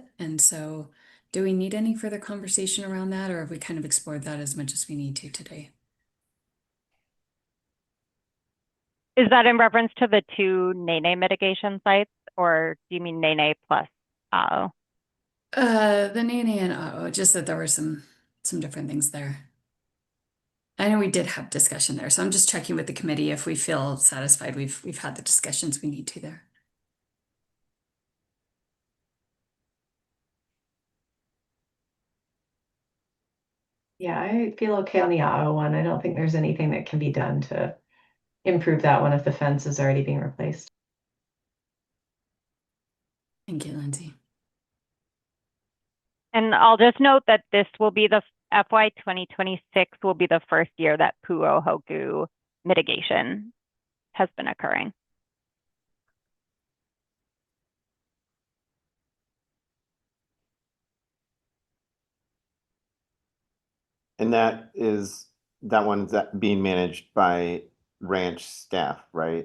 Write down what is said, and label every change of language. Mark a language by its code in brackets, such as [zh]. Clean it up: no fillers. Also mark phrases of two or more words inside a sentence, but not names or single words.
[en] And so do we need any further conversation around that, or have we kind of explored that as much as we need to today? Is that in reference to the two nēnē mitigation sites, or do you mean nēnē plus aeʻo? The nēnē and ʻō, just that there were some different things there. I know we did have discussion there, so I'm just checking with the committee if we feel satisfied we've had the discussions we need to there. Yeah, I feel okay on the aeʻo one. I don't think there's anything that can be done to improve that one if the fence is already being replaced. Thank you, Lindsay. And I'll just note that this will be the FY 2026 will be the first year that puʻohoku mitigation has been occurring. And that one's being managed by ranch staff, right?